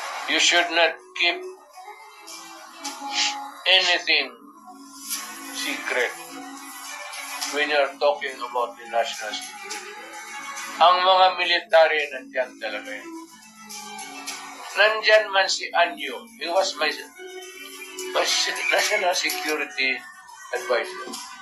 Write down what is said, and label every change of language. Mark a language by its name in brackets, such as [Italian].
[English] You should not keep anything secret when you're talking about the national security. [Filipino] Ang mga military nandyan talaga yun. Nandyan man si Anyo. [English] He was my national security advisor.